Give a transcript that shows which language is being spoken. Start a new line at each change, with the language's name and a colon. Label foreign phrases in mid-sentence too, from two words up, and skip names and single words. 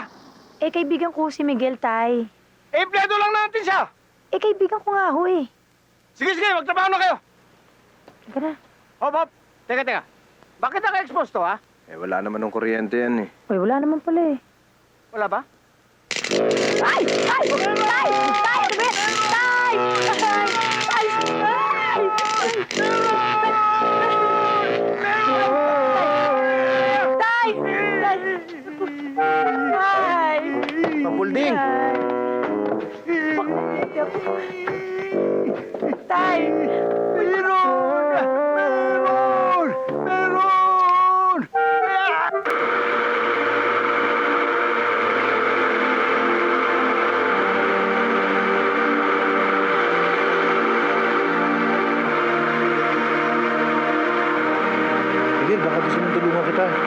Filipino: Eh, kaibigan ko ho si Miguel, Tay. Empleyado lang natin siya! Eh, kaibigan ko nga ho eh. Sige, magtrabaho na kayo! Teka na. Hop. Teka. Bakit naka-expose to, ha? Eh, wala naman ng kuryente yan eh. Uy, wala naman pala eh. Wala ba? Tay! Tay! Tay! Tay! Tay! Tay! Tay! Tay! Papulding! Tay! Meron! Miguel, baka gusto mong tulungan kita.